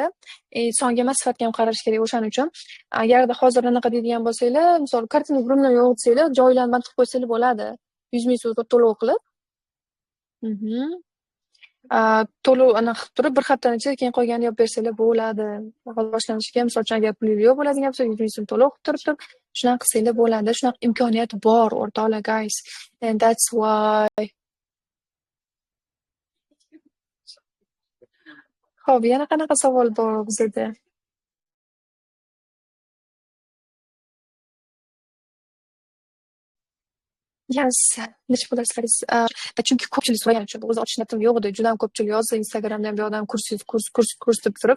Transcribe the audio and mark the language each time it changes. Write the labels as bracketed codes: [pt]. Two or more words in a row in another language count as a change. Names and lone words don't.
[uz] Songa emas, sifatga ham qarash kerak. O'shaning uchun agarda hozir anaqa deydigan bo'lsanglar, misol kartina 1 million yo'q desanglar, joylarni band qilib qo'ysanglar bo'ladi. 100 ming so'm to'lov qilib. To'lov anaqa qilib turib, bir haftadan ichida keyin qolganini yopib bersanglar bo'ladi. Hozir boshlanishiga, misol uchun agar pul yo'q bo'ladigan bo'lsa, 100 ming so'm to'lov qilib turib, shunaqa qilsanglar bo'ladi. Shunaqa imkoniyat bor, o'rtoqlar, [en] guys. And that's why. [uz] Xo'p, yana qanaqa savol bor bizda? Yes, necha pul dars berasiz? Chunki ko'pchilik so'ragan uchun o'zi ochish niyatim yo'q edi. Juda ham ko'pchilik yozdi Instagramda ham bu odam kurs deb turib.